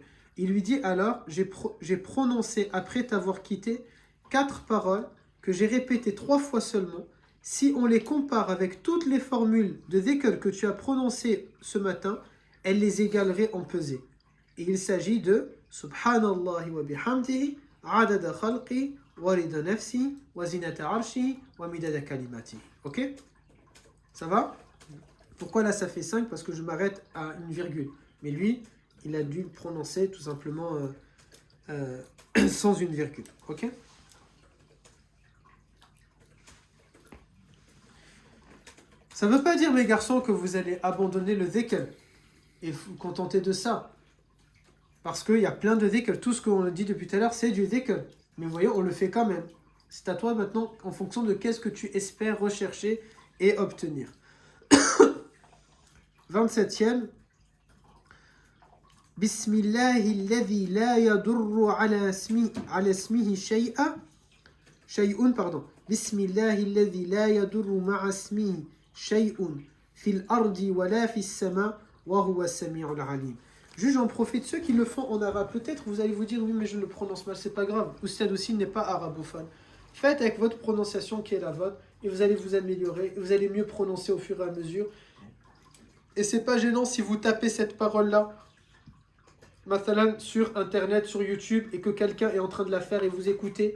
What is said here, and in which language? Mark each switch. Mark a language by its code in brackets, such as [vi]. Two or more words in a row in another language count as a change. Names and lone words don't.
[fr] Il lui dit alors, j'ai prononcé après t'avoir quitté 4 paroles que j'ai répétées 3 fois seulement. Si on les compare avec toutes les formules de dhikr que tu as prononcées ce matin, elles les égaleraient en pesée. Et il s'agit de [ar] سبحان الله وبحمده عدد خلقه ورضا نفسه وزنة عرشه ومداد كلماته. [fr] Ok? Ça va? Pourquoi là ça fait 5? Parce que je m'arrête à une virgule. Mais lui, il a dû le prononcer tout simplement sans une virgule. Ok? Ça ne veut pas dire, mes garçons, que vous allez abandonner le dhikr et vous contenter de ça. Parce qu'il y a plein de dhikr. Tout ce qu'on a dit depuis tout à l'heure, c'est du dhikr. Mais vous voyez, on le fait quand même. C'est à toi maintenant, en fonction de qu'est-ce que tu espères rechercher et obtenir. [ar] 27e. بسم الله الذي لا يضر على اسمه شيء, pardon. بسم الله الذي لا يضر مع اسمه شيء في الأرض ولا في السماء وهو السميع العليم. [fr] Juste, j'en profite, ceux qui le font en arabe, peut-être vous allez vous dire oui mais je le prononce mal, c'est pas grave. Oustad aussi n'est pas arabophone. Faites avec votre prononciation qui est la vôtre et vous allez vous améliorer, et vous allez mieux prononcer au fur et à mesure. Et c'est pas gênant si vous tapez cette parole-là mathalan sur internet, sur YouTube, et que quelqu'un est en train de la faire et vous écoutez.